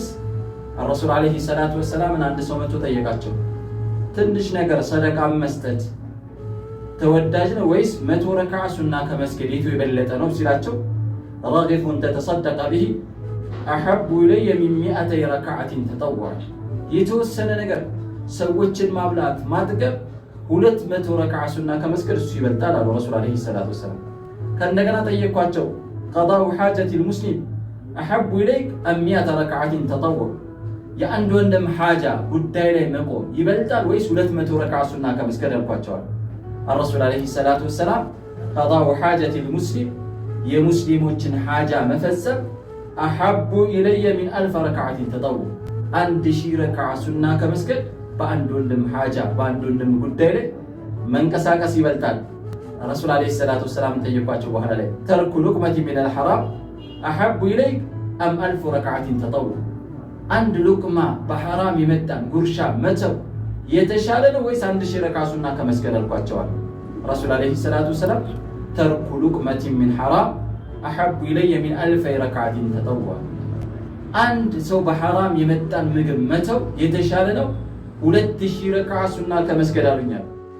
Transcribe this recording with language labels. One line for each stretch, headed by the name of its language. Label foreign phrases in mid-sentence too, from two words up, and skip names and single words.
Arabic: رسول عليه الصلاة والسلام
Amharic: አንድ ሰው መጥቶ ጠየቃቸው፣ ትንሽ ነገር ሰደቃ መስጠት ተወዳጅ ነው ወይስ 100 ረካዓ ሱና ከመስገድ የቱ የበለጠ ነው ሲላቸው፣
Arabic: رغيفا تتصدق به أحب إلي من 100 ركعة تطوعا።
Amharic: የተወሰነ ነገር ሰዎችን ማብላት ማጥገብ 200 ረካዓ ሱና ከመስገድ እሱ ይበልጣል አሉ
Arabic: رسول عليه الصلاة والسلام።
Amharic: ከእንደገና ጠየኳቸው፣
Arabic: قضاء حاجة المسلم أحب إليك أم 100 ركعة تطوعا።
Amharic: የአንድ ወንድም ሐጃ ጉዳይ ላይ መቆም ይበልጣል ወይስ 200 ረካዓ ሱና ከመስገድ አልኳቸዋል።
Arabic: الرسول عليه الصلاة والسلام قضاء حاجة المسلم
Amharic: የሙስሊሞችን ሐጃ መፈጸም
Arabic: أحب إلي من 1000 ركعة تطوع 1000
Amharic: ረካዓ ሱና ከመስገድ በአንድ ወንድም ሐጃ በአንድ ወንድም ጉዳይ ላይ መንቀሳቀስ ይበልጣል።
Arabic: رسول عليه الصلاة والسلام
Amharic: ጠየቋቸው በኋላ ላይ
Arabic: ترك لقمة من الحرام أحب إليك أم 1000 ركعة تطوع
Amharic: አንድ ሉቅማ በሐራም የመጣን ጉርሻ መተው የተሻለ ነው ወይስ 1000 ረካዓ ሱና ከመስገድ አልኳቸዋል።
Arabic: رسول عليه الصلاة والسلام ترك لقمة من حرام أحب إلي من 1000 ركعة تطوع
Amharic: አንድ ሰው በሐራም የመጣን ምግብ መተው የተሻለ ነው 2000 ረካዓ ሱና ከመስገድ አሉኛል።